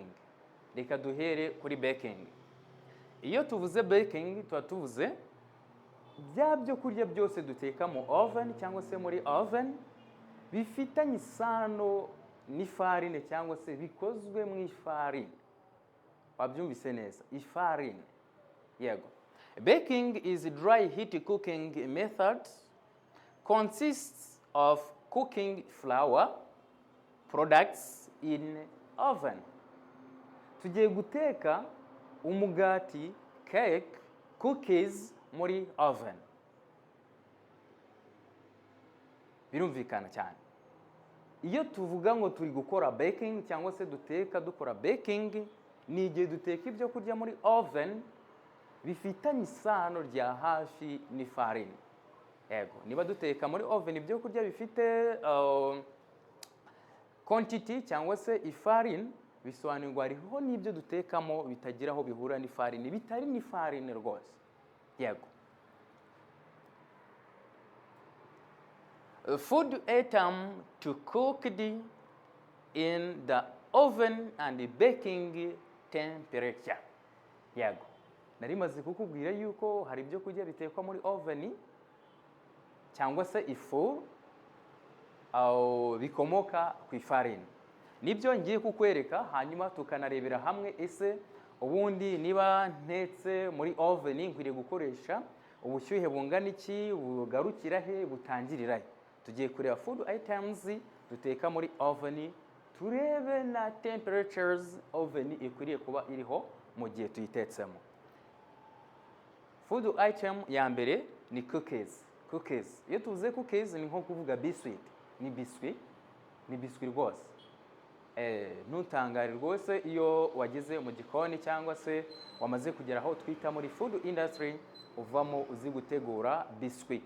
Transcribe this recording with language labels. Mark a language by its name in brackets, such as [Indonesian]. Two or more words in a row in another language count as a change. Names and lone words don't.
[Kinyarwanda] Reka duhere kuri baking. Iyo tuvuze baking tuba tuvuze bya byo kurya byose duteka mu oven cyangwa se muri oven bifitanye isano n'ifarine cyangwa se bikozwe mu ifarine. Wabyumvise neza, ifarine. Yego. [English] Baking is a dry heat cooking method, consists of cooking flour products in oven. [Kinyarwanda] Tugiye guteka umugati, cake, cookies muri oven. Birumvikana cyane. Iyo tuvuga ngo turi gukora baking cyangwa se dukora baking, ni igihe duteka ibyo kurya muri oven bifitanye isano rya hafi n'ifarini. Yego, niba duteka muri oven ibyo kurya bifite quantity cyangwa se ifarini, bisobanurwa hariho n'ibyo dutekamo bitagira aho bihura n'ifarini, bitari n'ifarini rwose. Yego. [English] Food item to cooked in the oven and baking temperature. [Kinyarwanda] Yego. Nari maze kukubwira yuko hari ibyo kurya bitekwa muri oven cyangwa se ifu, bikomoka ku ifarini. Nibyo ngiye kukwereka, hanyuma tukanarebera hamwe ese ubundi niba ntetse muri oven nkwiriye gukoresha ubushyuhe bungana iki, bugarukira he, butangirira he. Tugiye kureba [English] food items [Kinyarwanda] duteka muri oven, turebe na temperatures oven ikwiriye kuba iriho mu gihe tuyitetsemo. [English] Food item [Kinyarwanda] ya mbere ni cookies. Cookies, iyo tuvuze cookies ni nko kuvuga biscuit. Ni biscuit rwose. Ntutangare rwose iyo wageze mu gikoni cyangwa se wamaze kugera aho twita muri [English] food industry [Kinyarwanda] uvamo uzi gutegura biscuit.